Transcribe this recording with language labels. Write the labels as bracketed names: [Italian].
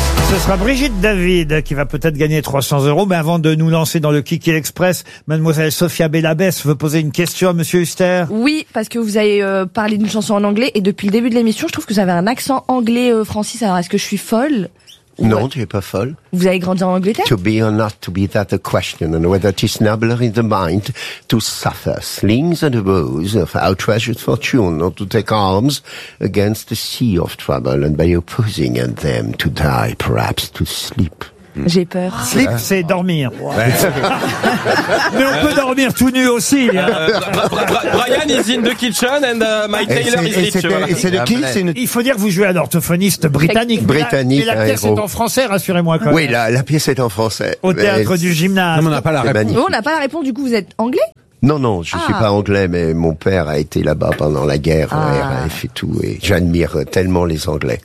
[French] Ce sera Brigitte David qui va peut-être gagner 300 euros. Mais avant de nous lancer dans le Kiki Express, mademoiselle Sophia Bellabès veut poser une question à monsieur Huster. Oui, parce que vous avez parlé d'une chanson en anglais. Et depuis le début de l'émission, je trouve que vous avez un accent anglais, Francis. Alors, est-ce que je suis folle? Non, tu n'es pas folle. Vous avez grandi en Angleterre? [English] To be or not to be, that a question. And whether it is nobler in the mind to suffer slings and bows of our treasured fortune, or to take arms against a sea of trouble, and by opposing and them to die, perhaps to sleep. [French] J'ai peur. Sleep, c'est dormir. Ouais. Mais on peut dormir tout nu aussi. [English] Brian is in the kitchen and Mike Taylor is rich. [French] C'est de qui? Il faut dire que vous jouez à l'orthophoniste britannique. Britannique, mais la pièce héros. Est en français, rassurez-moi. Quand oui, la pièce est en français. Au théâtre du gymnase. Non, on n'a pas la réponse. On n'a pas la réponse, du coup, vous êtes anglais? Non, non, je suis pas anglais, mais mon père a été là-bas pendant la guerre, RAF et tout, et j'admire tellement les Anglais.